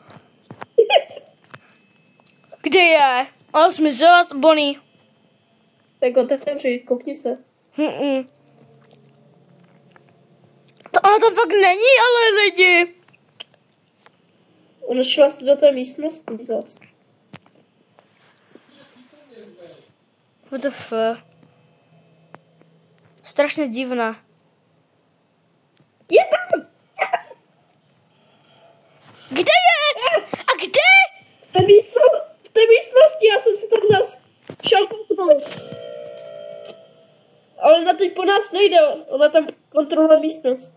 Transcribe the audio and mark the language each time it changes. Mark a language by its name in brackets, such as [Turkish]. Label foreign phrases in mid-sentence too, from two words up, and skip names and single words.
[Czech] Kde je? Ona zmizela, Bonnie. Tak otevři, koukni se. Ona tam fakt není, ale lidi. Ona šla do té místnosti zas. [English] What the fuck? [Czech] Strašně divná. Je tam! Kde je? A kde? V té místnosti, já jsem si tam šel kouknout. Ale ona teď po nás nejde, ona tam kontroluje místnost.